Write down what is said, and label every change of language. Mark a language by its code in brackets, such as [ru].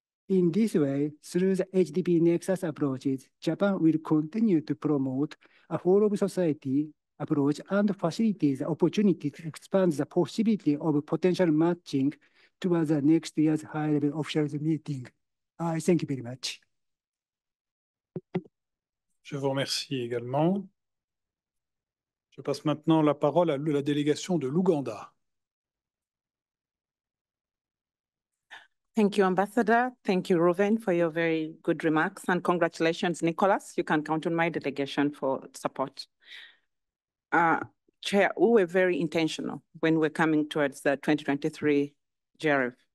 [en] In this way, through the HDP Nexus approaches, Japan will continue to promote a whole-of-society approach and facilitate the opportunity to expand the possibility of potential matching towards the next year's high-level officials meeting. I thank you very much. [fr] Je vous remercie également. Je passe maintenant la parole à la délégation de l'Ouganda. [en] Thank you, Ambassador. Thank you, Reuven, for your very good remarks. And congratulations, Nicholas. You can count on my delegation for support. Chair, we were very intentional when we're coming towards the 2023 GRF.